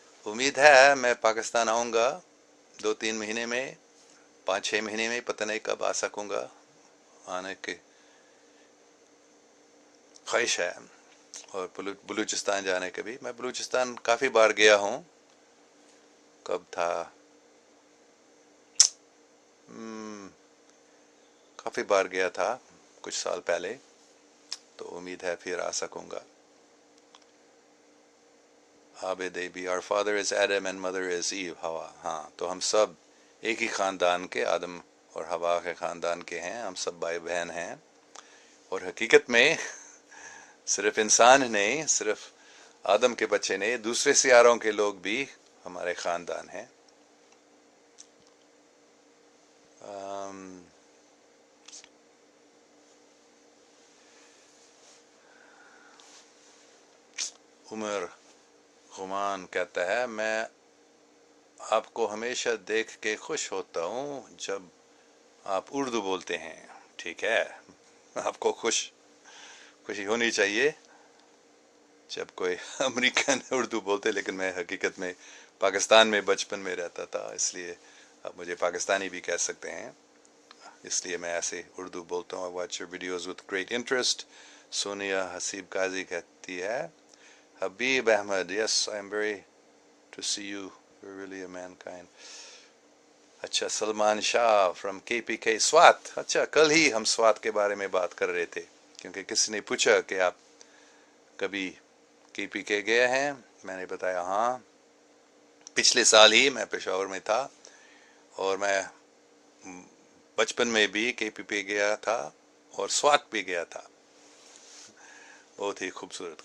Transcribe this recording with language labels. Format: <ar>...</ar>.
<ur>امید ہے میں پاکستان آؤں گا 2-3 مہینے میں، 5-6 مہینے میں، پتہ نہیں کب آ سکوں گا، آنے کی خواہش ہے، اور بلوچستان جانے کے بھی. میں بلوچستان کافی بار گیا ہوں. کب تھا؟ کافی بار گیا تھا کچھ سال پہلے، تو امید ہے پھر آ سکوں گا. عابد بھی</ur> <en>our father is Adam and mother is Eve</en> <ur>ہوا. ہاں تو ہم سب ایک ہی خاندان کے، آدم اور ہوا کے خاندان کے ہیں، ہم سب بھائی بہن ہیں. اور حقیقت میں صرف انسان نہیں، صرف آدم کے بچے نہیں، دوسرے سیاروں کے لوگ بھی ہمارے خاندان ہیں. عمر غمان کہتا ہے میں آپ کو ہمیشہ دیکھ کے خوش ہوتا ہوں جب آپ اردو بولتے ہیں. ٹھیک ہے، آپ کو خوشی ہونی چاہیے جب کوئی امریکن اردو بولتے، لیکن میں حقیقت میں پاکستان میں بچپن میں رہتا تھا، اس لیے آپ مجھے پاکستانی بھی کہہ سکتے ہیں، اس لیے میں ایسے اردو بولتا ہوں.</ur> <en>I watch your videos with great interest. Sonia Haseeb Qazi کہتی ہے Habib Ahmed yes I am very to see you you're really a mankind.</en> <ur>اچھا سلمان شاہ فرام KPK سوات. اچھا کل ہی ہم سوات کے بارے میں بات کر رہے تھے، کیونکہ کسی نے پوچھا کہ آپ کبھی KPK گئے ہیں. میں نے بتایا ہاں، پچھلے سال ہی میں پشاور میں تھا، اور میں بچپن میں بھی KPK گیا تھا اور سوات بھی گیا تھا. بہت ہی خوبصورت.</ur>